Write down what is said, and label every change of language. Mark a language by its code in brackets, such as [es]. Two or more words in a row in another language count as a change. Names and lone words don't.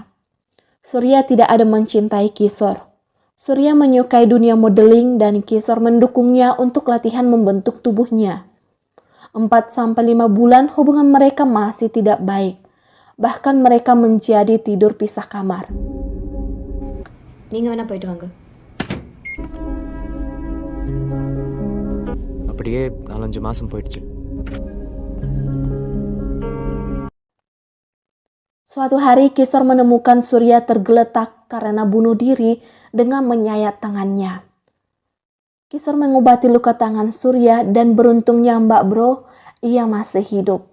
[id] Surya tidak ada mencintai Kisor. Surya menyukai dunia modeling dan Kisor mendukungnya untuk latihan membentuk tubuhnya. 4-5 bulan hubungan mereka masih tidak baik. Bahkan mereka menjadi tidur pisah kamar. [ta] நீங்க வேணா போயிட்டு வாங்க. அப்படியே 4-5 மாதம் போயிடுச்சு. [id] Suatu hari Kisor menemukan Surya tergeletak karena bunuh diri dengan menyayat tangannya. Kisor mengobati luka tangan Surya dan beruntungnya Mbak Bro, ia masih hidup.